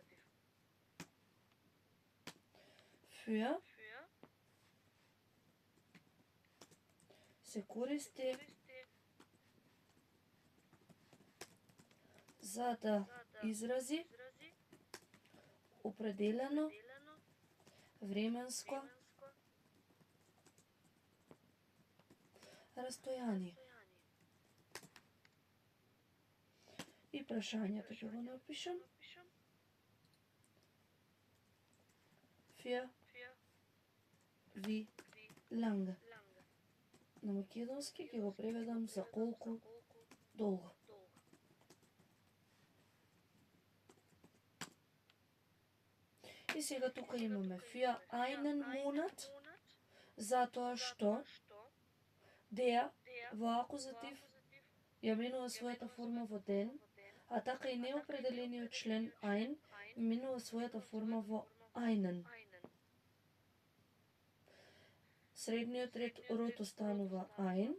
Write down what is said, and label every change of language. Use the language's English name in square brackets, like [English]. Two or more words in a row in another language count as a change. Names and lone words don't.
[Macedonian] Für се користи за да изрази определено временско растојание. И прашањето ќе го напишам. [German] Für wie lange. [Macedonian] На македонски ќе го преведам за колку долго. И сега тука имаме [German] für einen Monat, [Macedonian] затоа што der во акузатив ја менува својата форма во ден, а така и неопределениот член ein менува својата форма во einen. Средниот род останува ein.